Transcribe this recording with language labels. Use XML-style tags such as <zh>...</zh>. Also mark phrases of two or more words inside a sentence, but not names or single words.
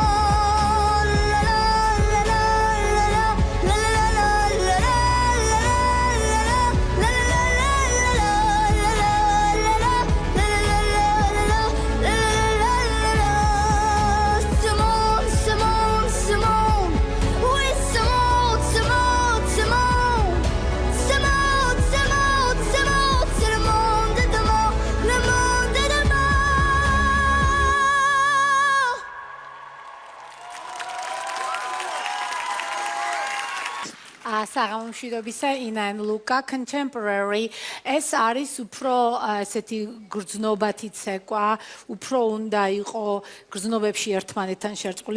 <fr>La la la la la la la la la ce monde, oui ce monde, c'est le monde de demain, le monde de demain.</fr> <ka>საღამომშვიდობისა ინა and ლუკა contemporary ეს არის უფრო ესეთი გრძნობათი ცეკვა, უფრო უნდა იყო გრძნობებში ერთმანეთთან შერწყმული.</ka>